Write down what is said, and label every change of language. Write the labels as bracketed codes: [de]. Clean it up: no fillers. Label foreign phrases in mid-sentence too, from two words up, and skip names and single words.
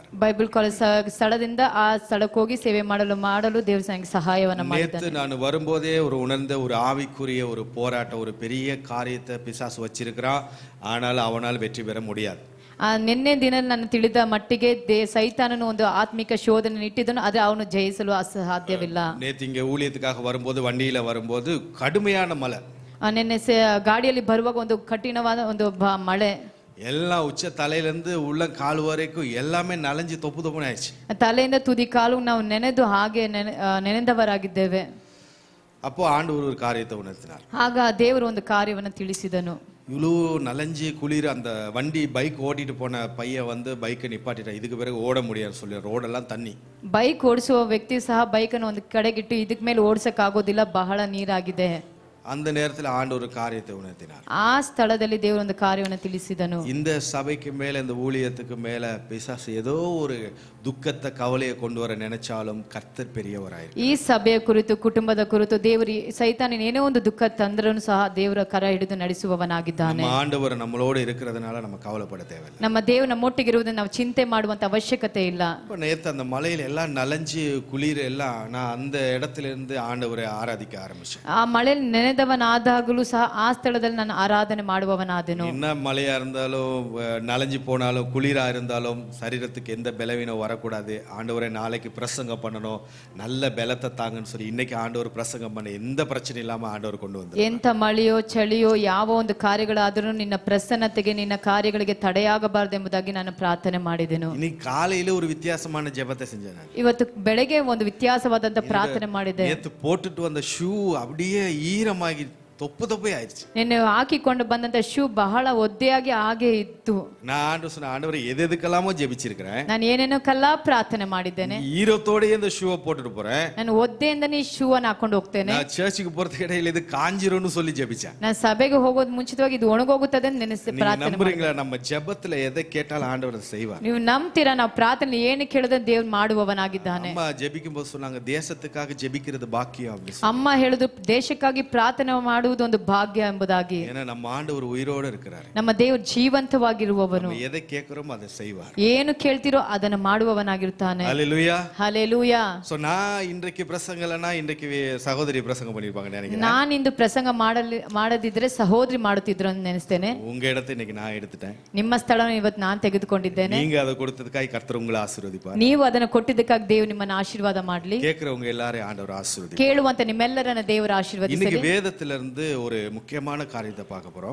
[kn] ಬೈಬಲ್ ಕಾಲೇಜ್ ಸ್ಥಳದಿಂದ ಆ ಸ್ಥಳಕ್ಕೆ ಹೋಗಿ ಸೇವೆ ಮಾಡಲು ದೇವರು ನನಗೆ ಸಹಾಯವನ್ನು ಮಾಡಿದ್ದಾನೆ. [ta] நேத்து நான் வரும்போதே ஒரு உணர்ந்த ஒரு ஆவிக்குரிய ஒரு போராட்டம், ஒரு பெரிய காரியத்தை பிசாசு வச்சிருக்கிறான். ஆனால் அவனால் வெற்றி பெற முடியாது. [kn] ನಿನ್ನೆ ದಿನ ನಾನು ತಿಳಿದ ಮಟ್ಟಿಗೆ ಸೈತಾನನು ಒಂದು ಆತ್ಮಿಕ ಶೋಧನೆ ಇಟ್ಟಿದ್ದನು, ಆದರೆ ಅವನು ಜಯಿಸಲು ಸಾಧ್ಯವಿಲ್ಲ. [ta] நேத்து இங்க ஊழியத்துக்காக வரும்போது வண்டியில வரும்போது கடுமையான மழை. [kn] ನಿನ್ನೆ ಗಾಡಿಯಲ್ಲಿ ಬರುವಾಗ ಒಂದು ಕಠಿಣವಾದ ಒಂದು ಮಳೆ. [ta] எல்லாம் உச்ச தலையிலிருந்து உள்ள கால் வரைக்கும் எல்லாமே நனைஞ்சு தொப்பு தொப்புன்னு ஆயிடுச்சு. [kn] ತಲೆಯಿಂದ ತುದಿ ಕಾಲು ನಾವು ನೆನೆದು ಹಾಗೆ ನೆನೆದವರಾಗಿದ್ದೇವೆ. [ta] அப்போ ஆண்டவர் ஒரு காரியத்தை உணர்த்தினார். [kn] ಆಗ ದೇವರು ಒಂದು ಕಾರ್ಯವನ್ನು ತಿಳಿಸಿದನು. [ta] இவ்வளோ நலஞ்சி குளிர் அந்த வண்டி பைக் ஓட்டிட்டு போன பையன் வந்து பைக்கை நிப்பாட்டிட்டான். இதுக்கு பிறகு ஓட முடியாது சொல்லி ரோடெல்லாம் தண்ணி. [kn] ಬೈಕ್ ಓಡಿಸುವ ವ್ಯಕ್ತಿ ಸಹ ಬೈಕನ್ನು ಒಂದು ಕಡೆಗಿಟ್ಟು ಇದಕ್ಕೆ ಮೇಲೆ ಓಡಿಸಕ್ ಆಗೋದಿಲ್ಲ, ಬಹಳ ನೀರಾಗಿದೆ. [ta] அந்த நேரத்தில் ஆண்டவர் ஒரு காரியத்தை உணர்த்தினார். [kn] ಆ ಸ್ಥಳದಲ್ಲಿ ದೇವರು ಒಂದು ಕಾರ್ಯವನ್ನು ತಿಳಿಸಿದನು. [ta] இந்த சபைக்கு மேல இந்த ஊழியத்துக்கு மேல பிசாசு ஏதோ ஒரு துக்கத்தை கவலையை கொண்டு வர நினைச்சாலும் கர்த்தர் பெரியவராய். [kn] ಈ ಸಭೆಯ ಕುರಿತು ಕುಟುಂಬದ ಕುರಿತು ದೇವರು ಸೈತಾನನ ಏನೋ ಒಂದು ದುಃಖ ತಂದ್ರೂ ಸಹ ದೇವರ ಕರ ಹಿಡಿದು ನಡೆಸುವವನಾಗಿದ್ದಾನೆ. [ta] ನಮ್ಮ ಆಂಡவர் நம்மளோடு இருக்கிறதுனால நம்ம கவலைப்பட தேவையில்லை. [kn] ನಮ್ಮ ದೇವರು ನಮ್ಮೊಟ್ಟಿಗೆ ಇರುವುದನ್ನು ನಾವು ಚಿಂತೆ ಮಾಡುವಂತ ಅವಶ್ಯಕತೆ ಇಲ್ಲ. [ta] நேத்து அந்த மலையில எல்லாம் நலஞ்சி குளிர் எல்லாம் நான் அந்த இடத்துல இருந்து ஆண்டவரை ஆராதிக்க ஆரம்பிச்சேன். [kn] ಆ ಮಳೆಯಲ್ಲಿ ನೆನೆದವನಾದಾಗಲೂ ಸಹ ಆ ಸ್ಥಳದಲ್ಲಿ ನಾನು ಆರಾಧನೆ ಮಾಡುವವನಾದೆನು. [ta] என்ன மழையா இருந்தாலும் நலஞ்சி போனாலும் குளிரா இருந்தாலும் சரீரத்துக்கு எந்த பலவீனம் வரக்கூடாது. ஆண்டவரை நாளைக்கு பிரசங்கம் பண்ணணும், நல்ல பலத்தை தாங்கன்னு சொல்லி இன்னைக்கு ஆண்டவர் பிரசங்கம் பண்ண எந்த பிரச்சனை இல்லாம ஆண்டவர் கொண்டு வந்து [kn] ಎಂತ ಮಳೆಯೋ ಚಳಿಯೋ ಯಾವ ಒಂದು ಕಾರ್ಯಗಳಾದರೂ ನಿನ್ನ ಪ್ರಸನ್ನತೆಗೆ ನಿನ್ನ ಕಾರ್ಯಗಳಿಗೆ ತಡೆಯಾಗಬಾರದೆಂಬುದಾಗಿ ನಾನು ಪ್ರಾರ್ಥನೆ ಮಾಡಿದೆನು. [ta] இன்னைக்கு காலையில ஒரு வித்தியாசமான ஜெபத்தை செஞ்சேன். [kn] ಇವತ್ತು ಬೆಳಗ್ಗೆ ಒಂದು ವ್ಯತ್ಯಾಸವಾದಂತ ಪ್ರಾರ್ಥನೆ ಮಾಡಿದೆ. [ta] நேத்து போட்டுட்டு வந்த ஷூ அப்படியே ஈரமாகி தொப்பு தொப்பே ஆயிடுச்சு. [kn] ನಿನ್ನೆ ಹಾಕಿಕೊಂಡು ಬಂದಂತ ಶೂ ಬಹಳ ಒದ್ದೆಯಾಗಿ ಹಾಗೆ ಇತ್ತು. [ta] நான் ஆண்டவர் சொன்ன ஆண்டவரை எது எதுக்கெல்லாமோ ஜெபிச்சிருக்கிறேன். [kn] ನಾನು ಏನೇನೋಕೆಲ್ಲ ಪ್ರಾರ್ಥನೆ ಮಾಡಿದ್ದೇನೆ. [ta] ஈரத்தோடயே இந்த ஷூவை போட்டுட்டு போறேன். [kn] ನಾನು ಒದ್ದೆಯಿಂದನೇ ಶೂ ಅನ್ನು ಹಾಕೊಂಡು ಹೋಗ್ತೇನೆ. [ta] நான் சர்ச்சுக்கு போறதுக்கு இடையில இது காஞ்சிரும்னு சொல்லி ஜெபிச்சேன். [kn] ನಾನು ಸಭೆಗೆ ಹೋಗೋದು ಮುಂಚಿತವಾಗಿ ಇದು ಒಣಗೋಗುತ್ತದೆ ಅಂತ ನೆನೆಸಿ ಪ್ರಾರ್ಥನೆ [ta] நம்புறீங்களா? நம்ம ஜெபத்துல எதை கேட்டாலும் ஆண்டவர் செய்வார். [kn] ನೀವು ನಂಬ್ತೀರಾ? ನಾವು ಪ್ರಾರ್ಥನೆ ಏನು ಕೇಳಿದ್ರೆ ದೇವ್ರು ಮಾಡುವವನಾಗಿದ್ದಾನೆ. [ta] அம்மா ஜெபிக்கும் போது சொன்னாங்க தேசத்துக்காக ஜெபிக்கிறது பாக்கியம் அப்படி. [kn] ಅಮ್ಮ ಹೇಳಿದ್ರು ದೇಶಕ್ಕಾಗಿ ಪ್ರಾರ್ಥನೆ ಮಾಡು ಮಾಡುವುದು ಒಂದು ಭಾಗ್ಯ ಎಂಬುದಾಗಿ. [ta] ஏன்னா நம்ம ஆண்டவர் உயிரோடு இருக்கிறார். [kn] ನಮ್ಮ ದೇವರು ಜೀವಂತವಾಗಿರುವವನು. [ta] நம்ம எதை கேட்கிறோமோ அதை செய்வார். [kn] ಏನು ಕೇಳ್ತಿರೋ ಅದನ್ನು ಮಾಡುವವನಾಗಿರುತ್ತಾನೆ. [ta] ஹalleluya. ஹalleluya. சோ நான் இன்றைக்கு பிரசங்கலனா இன்றைக்கு சகோதரி பிரசங்கம் பண்ணிருப்பாங்க நினைக்கிறேன். [kn] ನಾನು ಇಂದು ಪ್ರಸಂಗ ಮಾಡದಿದ್ರೆ ಸಹೋದರಿ ಮಾಡುತ್ತಿದ್ರು ಅಂತ ನೆನೆಸ್ತೇನೆ. [ta] உங்க இடத்தை இன்னைக்கு நான் எடுத்துட்டேன். [kn] ನಿಮ್ಮ ಸ್ಥಳವನ್ನು ಇವತ್ತು ನಾನು ತೆಗೆದುಕೊಂಡಿದ್ದೇನೆ. [ta] நீங்க அதை கொடுத்ததுக்காக கர்த்தர் உங்களை ஆசீர்வதிப்பார். [kn] ನೀವು ಅದನ್ನು ಕೊಟ್ಟಿದ್ದಕ್ಕಾಗಿ ದೇವರು ನಿಮ್ಮನ್ನು ಆಶೀರ್ವಾದ ಮಾಡಲಿ. [ta] கேக்குறவங்க எல்லாரையும் ஆண்டவர் ஆசீர்வதிப்பார். [kn] ಕೇಳುವಂತ ನಿಮ್ಮೆಲ್ಲರನ್ನ ದೇವರು ಆಶೀರ್ವದಿಸಲಿ. [ta] இன்னைக்கு வேதத்திலிருந்து ஒரு முக்கியமான காரியத்தை பார்க்க போறோம்.